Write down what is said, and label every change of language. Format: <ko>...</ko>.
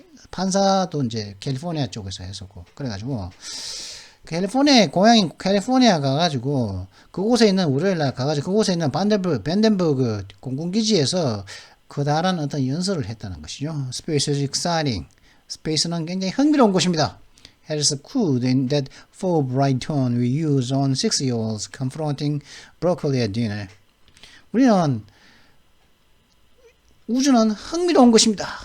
<ko>판사도 이제 캘리포니아 쪽에서 했었고, 그래가지고 캘리포니아의 고향인 캘리포니아 가가지고 그곳에 있는 월요일날 가가지고 그곳에 있는 밴덴버그 공군기지에서 커다란 어떤 연설을 했다는 것이죠.</ko> <en>Space is exciting.</en> <ko>스페이스는 굉장히 흥미로운 곳입니다.</ko> <en>Harris could in that full bright tone we use on 6-year-olds confronting broccoli at dinner.</en> <ko>우리는 우주는 흥미로운 것입니다.</ko>